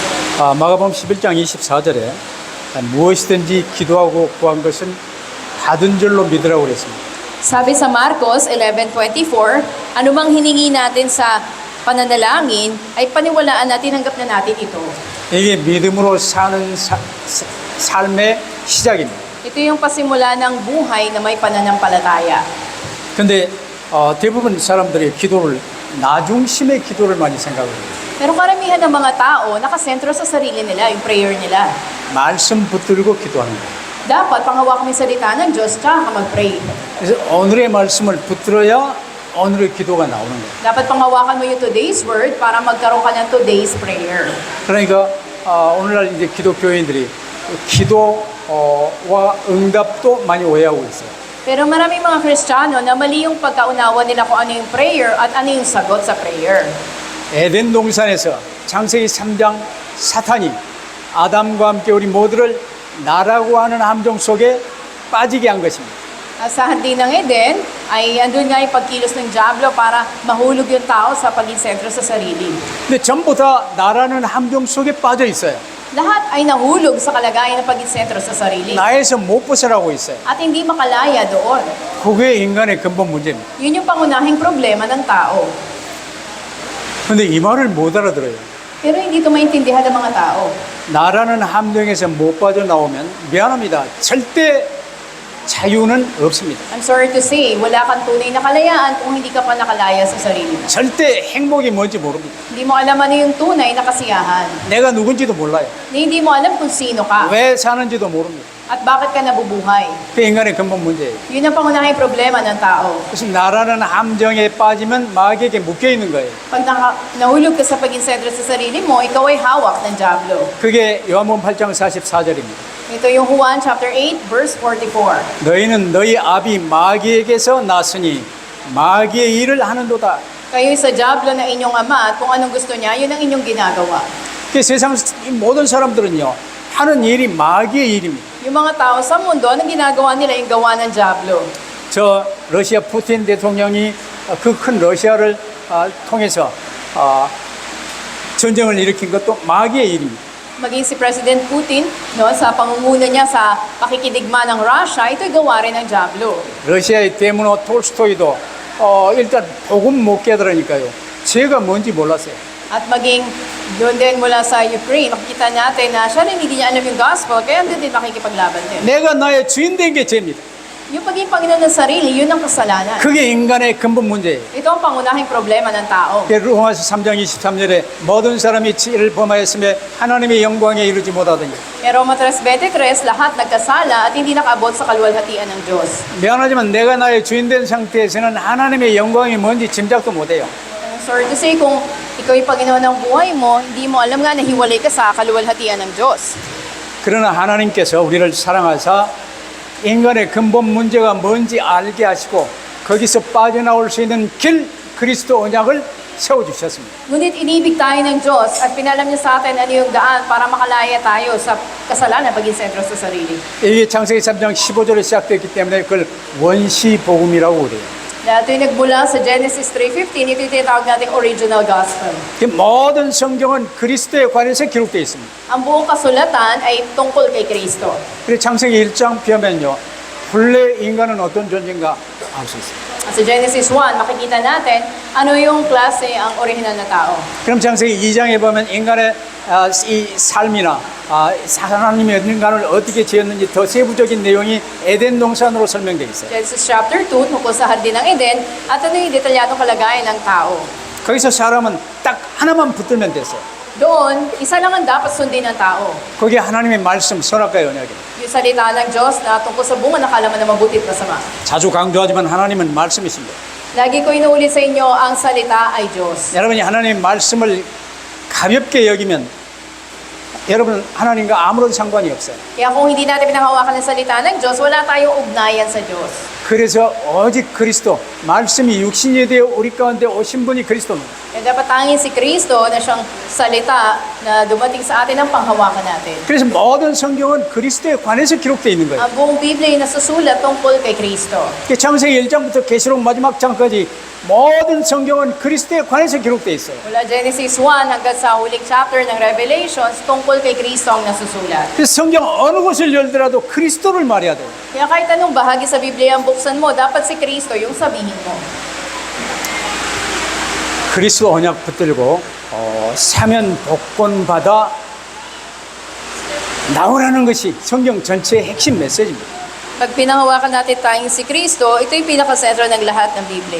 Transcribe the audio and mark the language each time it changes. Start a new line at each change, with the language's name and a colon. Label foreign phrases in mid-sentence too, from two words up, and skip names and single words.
Korean: 마가복음 11장 24절에 무엇이든지 기도하고 구한 것은 받은 줄로 믿으라고 그랬습니다.
Filipino: Sabi sa Marcos 11:24, anumang hiningi natin sa pananalangin ay paniwalaan natin, tanggap na natin ito.
Korean: 이게 믿음으로 사는 삶의 시작입니다.
Filipino: Ito yung pasimula ng buhay na may pananampalataya.
Korean: 근데 대부분 사람들이 기도를 나중심의 기도를 많이 생각합니다.
Filipino: Pero karamihan ng mga tao nakasentro sa sarili nila, yung prayer nila.
Korean: 말씀 붙들고 기도하는 거예요.
Filipino: Dapat panghawakan mo yung salita ng Diyos tsaka ka mag-pray.
Korean: 그래서 오늘의 말씀을 붙들어야 오늘의 기도가 나오는 거예요.
Filipino: Dapat panghawakan mo yung
English: today's word
Filipino: para magkaroon ka ng
English: today's prayer.
Korean: 그러니까 오늘날 이제 기독교인들이 기도와 응답도 많이 오해하고 있어요.
Filipino: Pero maraming mga Kristiyano na mali yung pagkaunawa nila kung ano yung prayer at ano yung sagot sa prayer.
Korean: 에덴 동산에서 창세기 3장 사탄이 아담과 함께 우리 모두를 나라고 하는 함정 속에 빠지게 한 것입니다.
Filipino: Sa handin ng Eden, ay andun nga yung pagkilos ng Diablo para mahulog yung tao sa paging sentro sa sarili.
Korean: 근데 전부 다 나라는 함정 속에 빠져 있어요.
Filipino: Lahat ay nahulog sa kalagayan ng paging sentro sa sarili.
Korean: 나에서 못 벗어나고 있어요.
Filipino: At hindi makalaya doon.
Korean: 그게 인간의 근본 문제입니다.
Filipino: Yun yung pangunahing problema ng tao.
Korean: 근데 이 말을 못 알아들어요.
Filipino: Pero hindi ito maintindihan ng mga tao.
Korean: 나라는 함정에서 못 빠져나오면 미안합니다. 절대 자유는 없습니다.
English: I'm sorry to say,
Filipino: wala kang tunay na kalayaan kung hindi ka pa nakalaya sa sarili mo.
Korean: 절대 행복이 뭔지 morb니다.
Filipino: Hindi mo alam ano yung tunay na kasiyahan.
Korean: 내가 누군지도 몰라요.
Filipino: Hindi mo alam kung sino ka
Korean: 왜 사는지도 모릅니다.
Filipino: at bakit ka nabubuhay.
Korean: 그게 인간의 근본 문제예요.
Filipino: Yun ang pangunahing problema ng tao.
Korean: 그래서 나라는 함정에 빠지면 마귀에게 묶여 있는 거예요.
Filipino: Pag nahulog ka sa paging sentro sa sarili mo, ikaw ay hawak ng Diablo.
Korean: 그게 요한복음 8장 44절입니다.
Filipino: Ito yung Juan
English: chapter 8 verse 44.
Korean: 너희는 너희 아비 마귀에게서 났으니 마귀의 일을 하는도다.
Filipino: Kayo'y sa Diablo na inyong ama at kung anong gusto niya, yun ang inyong ginagawa.
Korean: 그 세상 모든 사람들은요 하는 일이 마귀의 일입니다.
Filipino: Yung mga tao sa mundo, anong ginagawa nila? Yung gawa ng Diablo.
Korean: 저 러시아 푸틴 대통령이 그 큰 러시아를 통해서 전쟁을 일으킨 것도 마귀의 일입니다.
Filipino: Maging si President Putin, no, sa pangunguna niya sa pakikidigma ng Russia, ito'y gawa rin ng Diablo.
Korean: 러시아의 데모노 톨스토이도 일단 복음 못 깨달으니까요. 죄가 뭔지 몰랐어요.
Filipino: At maging doon din mula sa Ukraine, makikita natin na siya rin hindi niya alam yung gospel, kaya hindi din makikipaglaban din.
Korean: 내가 나의 주인 된 게 죄입니다.
Filipino: Yung paging Panginoon ng sarili, yun ang kasalanan.
Korean: 그게 인간의 근본 문제예요.
Filipino: Ito ang pangunahing problema ng tao.
Korean: 로마서 3장 23절에 모든 사람이 죄를 범하였으며 하나님의 영광에 이르지 못하더니
Filipino: Roma 3:23, lahat nagkasala at hindi nakaabot sa kaluwalhatian ng Diyos.
Korean: 미안하지만 내가 나의 주인 된 상태에서는 하나님의 영광이 뭔지 짐작도 못해요.
English: Sorry to say,
Filipino: kung ikaw yung Panginoon ng buhay mo, hindi mo alam nga na hiwalay ka sa kaluwalhatian ng Diyos.
Korean: 그러나 하나님께서 우리를 사랑하사 인간의 근본 문제가 뭔지 알게 하시고 거기서 빠져나올 수 있는 길 그리스도 언약을 세워주셨습니다.
Filipino: Ngunit inibig tayo ng Diyos at pinalam niya sa atin ano yung daan para makalaya tayo sa kasalanan paging sentro sa sarili.
Korean: 이게 창세기 3장 15절에 시작됐기 때문에 그걸 원시복음이라고 그래요.
Filipino: Dahil ito yung nagmula sa Genesis 3:15, ito yung tinatawag nating
English: original gospel.
Korean: 모든 성경은 그리스도에 관해서 기록되어 있습니다.
Filipino: Ang buong kasulatan ay tungkol kay Kristo.
Korean: 그래서 창세기 1장 보면요. 본래 인간은 어떤 존재인가 알 수 있습니다.
Filipino: Sa Genesis 1, makikita natin ano yung klase ang original na tao.
Korean: 그럼 창세기 2장에 보면 인간의 이 삶이나 하나님이 인간을 어떻게 지었는지 더 세부적인 내용이 에덴 동산으로 설명되어 있어요.
Filipino: Genesis chapter 2, tungkol sa Hardin ng Eden, at ano yung detalyadong kalagayan ng tao.
Korean: 거기서 사람은 딱 하나만 붙들면 됐어요.
Filipino: Doon, isa lang ang dapat sundin ng tao.
Korean: 그게 하나님의 말씀, 선악과 언약이에요.
Filipino: Yung salita ng Diyos na tungkol sa bunga ng kalaman na mabuti at masama.
Korean: 자주 강조하지만 하나님은 말씀이십니다.
Filipino: Lagi ko inuulit sa inyo, ang salita ay Diyos.
Korean: 여러분이 하나님의 말씀을 가볍게 여기면 여러분 하나님과 아무런 상관이 없어요.
Filipino: Kaya kung hindi natin pinanghawakan ng salita ng Diyos, wala tayong ugnayan sa Diyos.
Korean: 그래서 오직 그리스도 말씀이 육신이 되어 우리 가운데 오신 분이 그리스도입니다.
Filipino: Kaya dapat tanging si Kristo na siyang salita na dumating sa atin ang panghawakan natin.
Korean: 그래서 모든 성경은 그리스도에 관해서 기록되어 있는 거예요.
Filipino: Ang buong Biblia ay nasusulat tungkol kay Kristo.
Korean: 창세기 1장부터 계시록 마지막 장까지 모든 성경은 그리스도에 관해서 기록되어 있어요.
Filipino: Mula Genesis 1 hanggang sa huling chapter ng Revelations, tungkol kay Kristo ang nasusulat.
Korean: 그래서 성경 어느 곳을 열더라도 그리스도를 말해야 돼요.
Filipino: Kaya kahit anong bahagi sa Biblia ang buksan mo, dapat si Kristo yung sabihin mo.
Korean: 그리스도 언약 붙들고 사면 복권 받아 나오라는 것이 성경 전체의 핵심 메시지입니다.
Filipino: Pag pinahawakan natin tayong si Kristo, ito yung pinakasentro ng lahat ng Biblia.